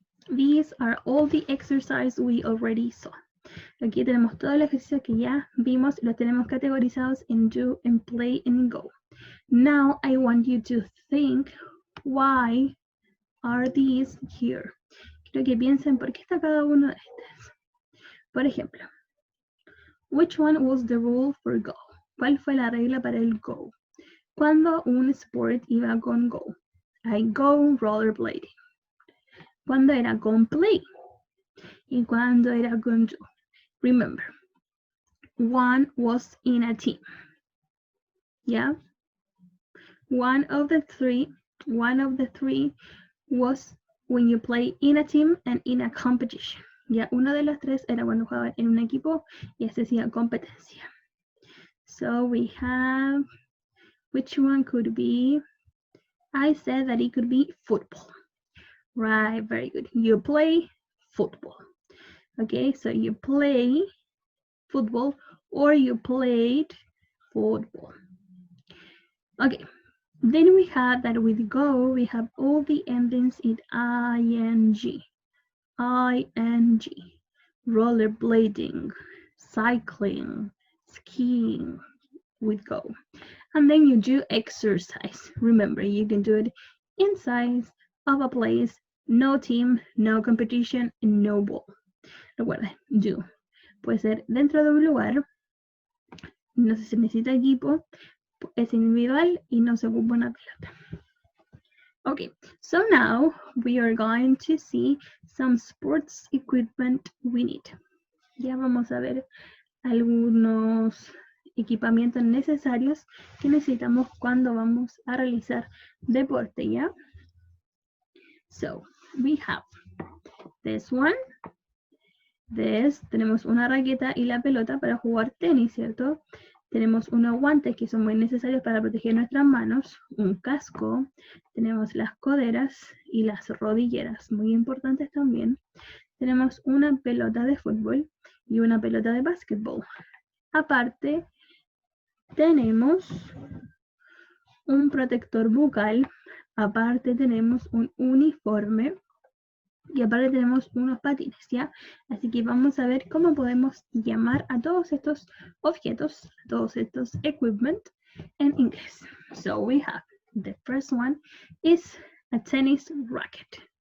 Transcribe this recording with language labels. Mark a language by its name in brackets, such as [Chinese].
[English] These are all the exercises we already saw. [Spanish] Aquí tenemos todo el ejercicio que ya vimos y los tenemos categorizados en do, en play, and go. [English] Now I want you to think, why are these here? [Spanish] Quiero que piensen por qué está cada uno de estos. Por ejemplo, [English] which one was the rule for go? [Spanish] ¿Cuál fue la regla para el go? Cuando un sport iba con go. [English] I go rollerblading. [Spanish] Cuando era con play. Y cuando era con do. [English] Remember, one was in a team. Yeah? One of the three was when you play in a team and in a competition. [Spanish] Ya, uno de los tres era cuando jugaban en un equipo y se hacía competencia. [English] So we have, which one could be? I said that it could be football. Right, very good. You play football. Okay, so you play football or you played football. Okay, then we have that with go, we have all the endings in ing. ing, rollerblading, cycling, skiing with go. And then you do exercise. Remember, you can do it inside of a place, no team, no competition, no ball. [Spanish] Recuerda, do. Puede ser dentro de un lugar, no se necesita equipo, es individual y no se ocupa una pelota. [English] Okay, so now we are going to see some sports equipment we need. [Spanish] Ya vamos a ver algunos equipamientos necesarios que necesitamos cuando vamos a realizar deporte, ¿ya? [English] So, we have this one. [Spanish] Tenemos una raqueta y la pelota para jugar tenis, ¿cierto? Tenemos unos guantes que son muy necesarios para proteger nuestras manos, un casco, tenemos las coderas y las rodilleras, muy importantes también. Tenemos una pelota de fútbol y una pelota de básquetbol. Aparte, tenemos un protector bucal, aparte tenemos un uniforme y aparte tenemos unos patines, ¿ya? Así que vamos a ver cómo podemos llamar a todos estos objetos, a todos estos equipment en inglés. [English] So we have the first one is a tennis racket.